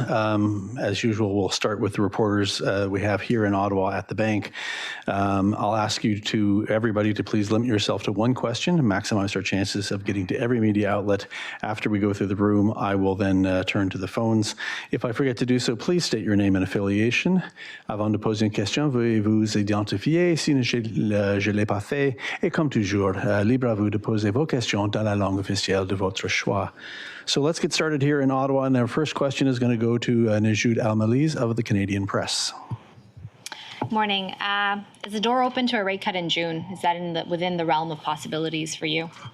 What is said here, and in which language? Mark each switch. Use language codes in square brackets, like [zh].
[en] As usual, we'll start with the reporters we have here in Ottawa at the bank. I'll ask everybody to please limit yourself to one question to maximize our chances of getting to every media outlet. After we go through the room, I will then turn to the phones. If I forget to do so, please state your name and affiliation. [fr] Avant de poser une question, veuillez vous identifier si je ne l'ai pas fait. Et comme toujours, libre à vous de poser vos questions dans la langue officielle de votre choix. [en] So let's get started here in Ottawa, and our first question is going to go to 𝐁𝐚𝐧𝐜 𝐿 of the Canadian Press. Morning. Is the door open to a rate cut in June? Is that within the realm of possibilities for you?